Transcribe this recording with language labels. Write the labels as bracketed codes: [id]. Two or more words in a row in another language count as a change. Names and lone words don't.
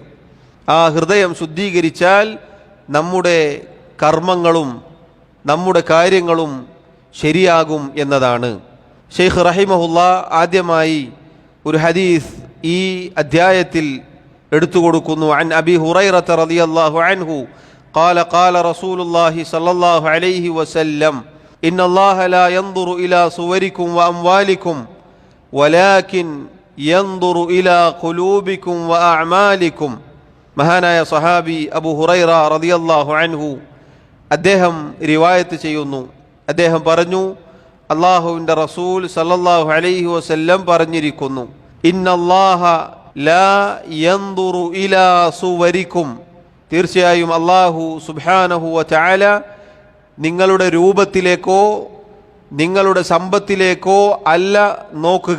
[ml] ആ ഹൃദയം ശുദ്ധീകരിച്ചാൽ നമ്മുടെ കർമ്മങ്ങളും നമ്മുടെ കാര്യങ്ങളും ശരിയാകും എന്നതാണ്. ഷെയ്ഖ് റഹിമഹുല്ലാ ആദ്യമായി ഒരു ഹദീസ് ഈ അധ്യായത്തിൽ എടുത്തു കൊടുക്കുന്നു. [ar] عن أبي هريرة رضي الله عنه قال قال رسول الله صلى الله عليه وسلم إن الله لا ينظر إلى صوركم وأموالكم ولكن ينظر إلى قلوبكم وأعمالكم. [ml] മഹാനായ സഹാബി അബൂ ഹുറൈറ [ar] رضي الله عنه [ml] അദ്ദേഹം റിവായത്ത് ചെയ്യുന്നു. അദ്ദേഹം പറഞ്ഞു, അല്ലാഹുവിൻ്റെ റസൂൽ [ar] صلى الله عليه وسلم [ml] പറഞ്ഞിരിക്കുന്നു, [ar] إن الله لا ينظر إلى صوركم, [ml] തീർച്ചയായും അല്ലാഹു [ar] سبحانه وتعالى [ml] നിങ്ങളുടെ രൂപത്തിലേക്കോ നിങ്ങളുടെ സമ്പത്തിലേക്കോ അല്ല നോക്കുക.